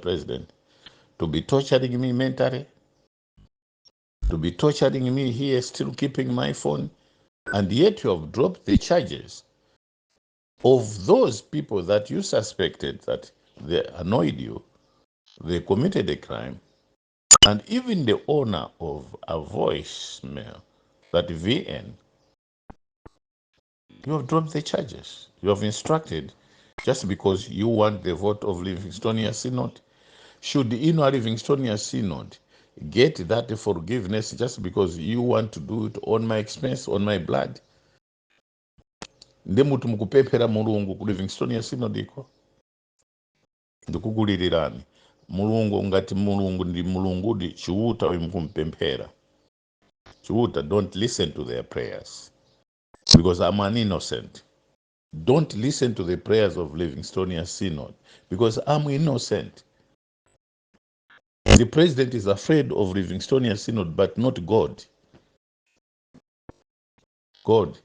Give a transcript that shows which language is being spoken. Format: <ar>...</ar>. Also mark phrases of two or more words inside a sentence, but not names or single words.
<en>President, to be torturing me mentally, to be torturing me here, still keeping my phone, and yet you have dropped the charges of those people that you suspected that they annoyed you, they committed a crime, and even the owner of a voicemail, that VN, you have dropped the charges. You have instructed, just because you want the vote of Livingstonia Synod. Should the Inner Livingstonia Synod get that forgiveness just because you want to do it on my expense, on my blood?</en> <ny>Ndemuti mukupemphera mulungu ku Livingstonia Synod iko ndikukulilirani mulungu ngati mulungu ndi mulungu ndi chiuta uyu mukumpemphera chiuta.</ny> <en>Don't listen to their prayers because I'm an innocent. Don't listen to the prayers of Livingstonia Synod because I'm innocent. The president is afraid of Livingstonia Synod, but not God. God.</en>